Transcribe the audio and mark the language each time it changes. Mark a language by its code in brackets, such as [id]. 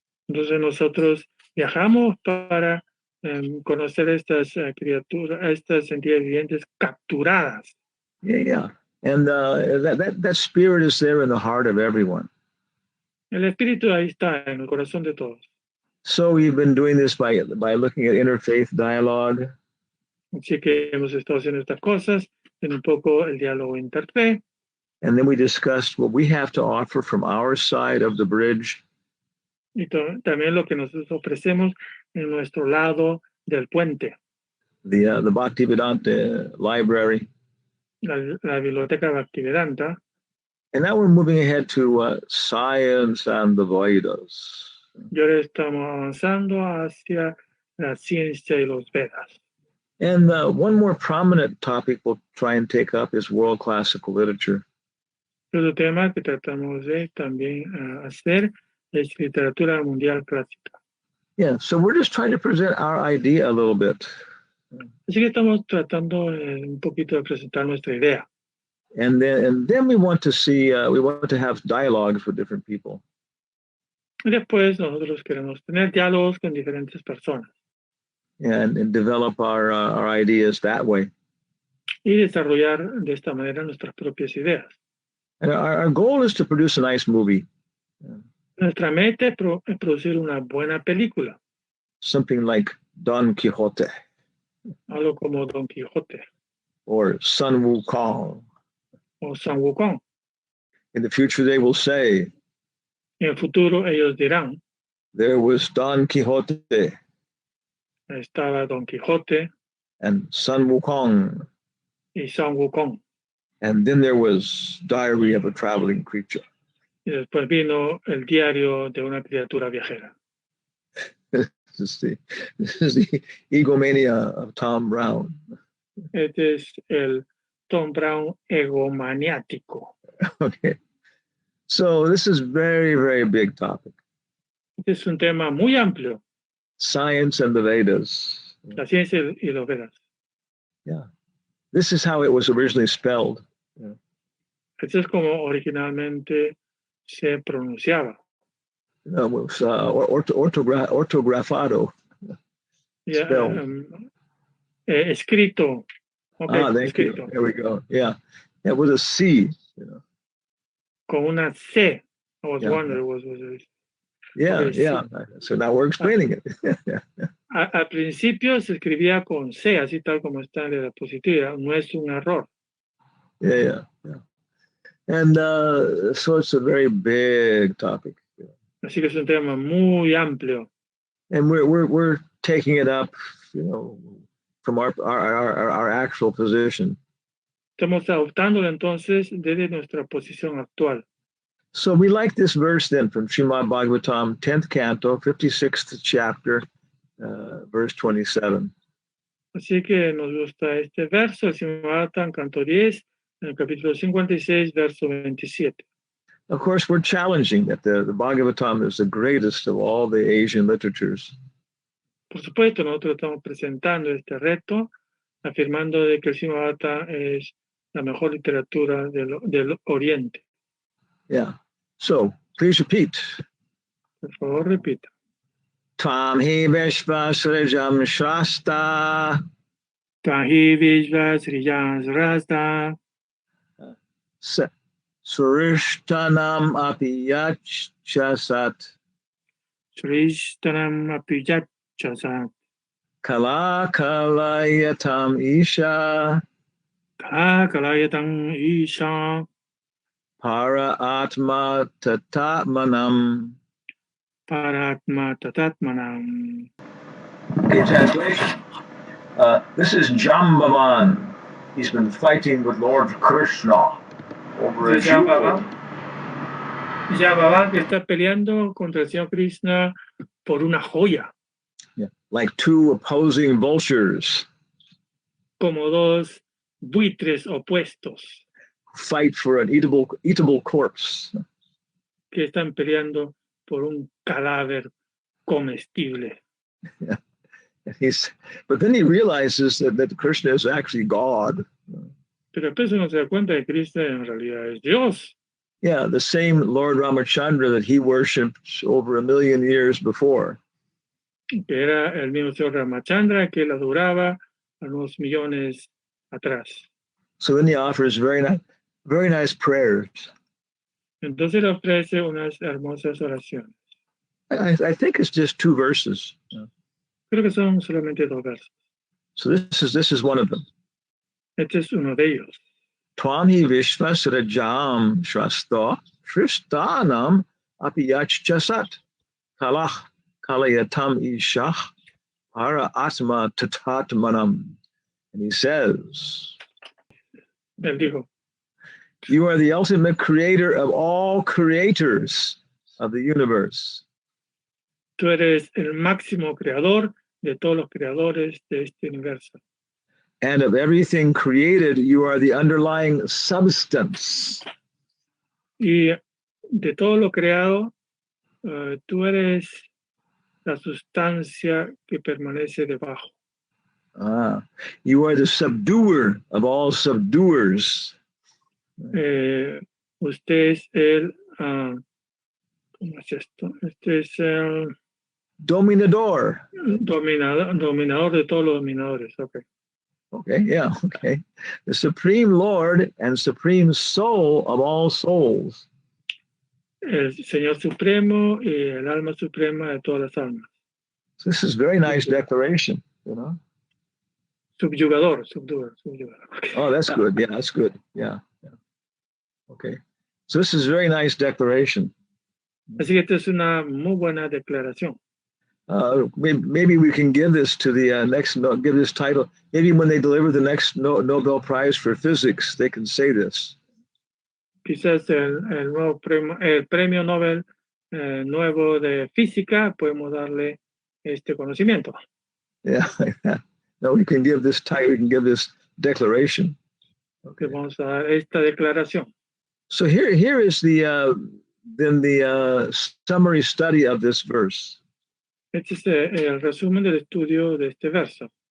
[es] Entonces nosotros viajamos para conocer estas criaturas, estas entidades vivientes capturadas. [en] Yeah. And that spirit is there in the heart of everyone. [es] El espíritu ahí está en el corazón de todos. [en] So we've been doing this by looking at interfaith dialogue. [es] Así que hemos estado haciendo estas cosas en un poco el diálogo interfe. [en] And then we discussed what we have to offer from our side of the bridge. [es] Y también lo que nosotros ofrecemos en nuestro lado del puente. [en] The Bhaktivedanta library. [es] La biblioteca Bhaktivedanta. [en] And now we're moving ahead to science and the Vedas. [es] Y ahora estamos avanzando hacia la ciencia y los Vedas. [en] And one more prominent topic we'll try and take up is world classical literature. [es] Otro tema que tratamos de también hacer es literatura mundial clásica. [en] Yeah, so we're just trying to present our idea a little bit. [es] Así que estamos tratando un poquito de presentar nuestra idea. [en] And then we want to see, we want to have dialogues with different people. [es] Y después nosotros queremos tener diálogos con diferentes personas. [en] And develop our ideas that way. [es] Y desarrollar de esta manera nuestras propias ideas. [en] And our goal is to produce a nice movie. [es] Nuestra meta es producir una buena película. [en] Something like Don Quixote. [es] Algo como Don Quijote. [en] Or Sun Wukong. [es] O San Wukong. [en] In the future they will say, [es] En el futuro ellos dirán, [en] there was Don Quixote. [es] Estaba Don Quijote. [en] And Sun Wukong. [es] Y San Wukong. [en] And then there was Diary of a Traveling Creature. [es] Y después vino el diario de una criatura viajera. [en] This is the egomania of Tom Brown. [es] Este es el Tom Brown egomaniático. [en] Okay. So this is very, very big topic. [es] Este es un tema muy amplio. [en] Science and the Vedas. [es] La ciencia y los Vedas. [en] Yeah. This is how it was originally spelled. Yeah. [es] Esto es como originalmente se pronunciaba. [en] It was ortografado. [es] Yeah, escrito. Okay, escrito. [en] You. There we go. Yeah. It was a C. You know. [es] Con una C. [en] I was wondering. Yeah. So now we're explaining it. [es] Al principio se escribía con C, así tal como está en la diapositiva. No es un error. [en] Yeah. And so it's a very big topic. [es] Así que es un tema muy amplio. [en] And we're taking it up, from our actual position. [es] Estamos adoptándolo entonces desde nuestra posición actual. [en] So we like this verse then from Srimad Bhagavatam, 10th canto, 56th chapter, verse 27. [es] Así que nos gusta este verso, el Srimad canto 10, en el capítulo 56, verso 27. [en] Of course, we're challenging that the Bhagavatam is the greatest of all the Asian literatures. [es] Por supuesto, nosotros estamos presentando este reto, afirmando de que el Srimad es la mejor literatura del Oriente. [en] Yeah. So please repeat. [es] Por favor, repita. [sa] Tvam hi vishvasrajam shrasta Tahi Vishva Sriyas Rasta surishtanam api yachasat Srishtanam Apijachasat kala kalayatam isha Kalayatam Isha para atma tatatmanam. Paratma Tatatmanam. [en] Okay, translation. This is Jambavan. He's been fighting with Lord Krishna over a jewel. [es] Baba que está peleando contra el Señor Krishna por una joya, [en] Yeah. Like two opposing vultures [es] como dos buitres opuestos [en] fight for an eatable corpse. [es] que están peleando por un cadáver comestible. [en] Yeah. But then he realizes that Krishna is actually God. [es] Pero después uno se da cuenta que Krishna en realidad es Dios. [en] Yeah, the same Lord Ramachandra that he worshipped over 1 million years before. [es] Que era el mismo Señor Ramachandra que él adoraba a unos millones atrás. [en] So then he offers very nice prayers. [es] Entonces le ofrece unas hermosas oraciones. [en] I think it's just 2 verses. [es] Creo que son solamente 2 versos. [en] So this is one of them. [es] Este es uno de ellos. [sa] Tvam hi vishvasrajam shrasta shristanam api yachasat kalach kalayatam ishach para atma tatatmanam. [en] And he says, [es] Él dijo, [en] you are the ultimate creator of all creators of the universe. [es] tú eres el máximo creador de todos los creadores de este universo. [en] And of everything created, you are the underlying substance. [es] Y de todo lo creado, tú eres la sustancia que permanece debajo. [en] You are the subduer of all subduers. [es] Usted es el, ¿cómo es esto? Este es el Dominador. dominador de todos los dominadores. [en] Okay. Okay, yeah, okay. The supreme Lord and supreme soul of all souls. [es] El Señor Supremo y el alma suprema de todas las almas. [en] So this is very nice declaration, you know. [es] Subyugador. Okay. [en] Oh, that's good. Yeah, that's good. Yeah. Okay. So this is very nice declaration. [es] Así que esta es una muy buena declaración. [en] Maybe we can give this to the give this title. Maybe when they deliver the next Nobel Prize for Physics, they can say this. [es] Quizás el premio Nobel nuevo de física podemos darle este conocimiento. [en] Yeah, no, we can give this title. We can give this declaration. Okay. [es] Vamos a dar esta declaración. [en] So here is the summary study of this verse. [es] Este es el resumen del estudio de este verso.